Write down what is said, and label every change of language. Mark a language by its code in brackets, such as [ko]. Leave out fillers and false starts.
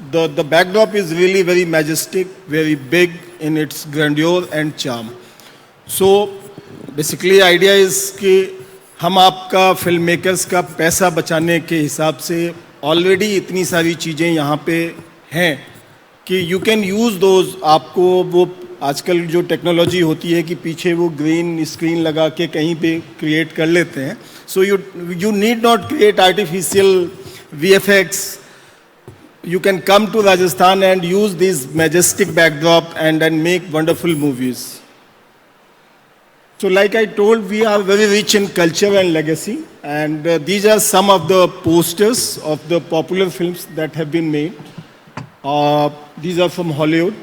[en] The backdrop is really very majestic, very big in its grandeur and charm. So basically idea is [hi] कि हम आपका film makers का पैसा बचाने के हिसाब से ऑलरेडी इतनी सारी चीज़ें यहाँ पे हैं कि [en] You can use those. [hi] आपको वो आजकल जो टेक्नोलॉजी होती है कि पीछे वो ग्रीन स्क्रीन लगा के कहीं पे क्रिएट कर लेते हैं। [en] So you need not create artificial VFX. You can come to Rajasthan and use this majestic backdrop and make wonderful movies. So like I told, we are very rich in culture and legacy, and these are some of the posters of the popular films that have been made. These are from Hollywood.